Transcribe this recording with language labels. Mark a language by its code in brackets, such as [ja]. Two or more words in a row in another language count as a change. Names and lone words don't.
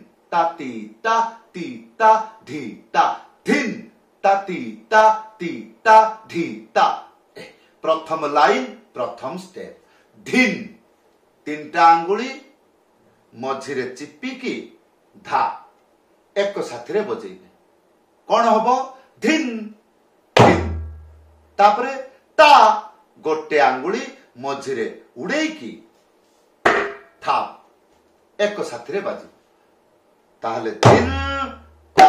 [or] ताती ता ती ता धी ता धिन ताती ता ती ता धी ता। ପ୍ରଥମ ଲାଇନ ପ୍ରଥମ ଷ୍ଟେପ ଧିନ ତିନିଟା ଆଙ୍ଗୁଳି ମଝିରେ ଚିପିକି ଧା ଏକ ସାଥି ରେ ବଜେଇବେ କଉନ ହବ ଧିନ ଧିନ। ତାପରେ ତା ଗୋଟେ ଆଙ୍ଗୁଳି ମଝିରେ ଉଡ଼େଇକି ଥା ଏକ ସାଥି ରେ ବାଜି ତାହାଲେ ଧିନ ତା।